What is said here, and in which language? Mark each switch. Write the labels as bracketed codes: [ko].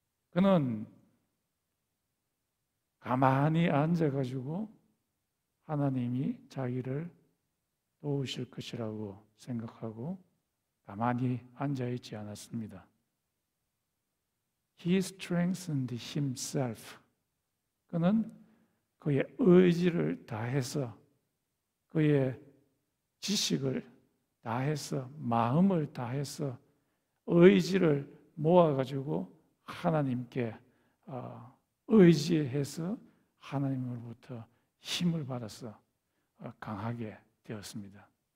[ko] 그는 가만히 앉아가지고 하나님이 자기를 도우실 것이라고 생각하고 가만히 앉아있지 않았습니다. [en] He strengthened himself. [ko] 그는 그의 의지를 다해서 그의 지식을 다해서 마음을 다해서 의지를 모아가지고 하나님께 의지해서 하나님으로부터 힘을 받아서 강하게 되었습니다.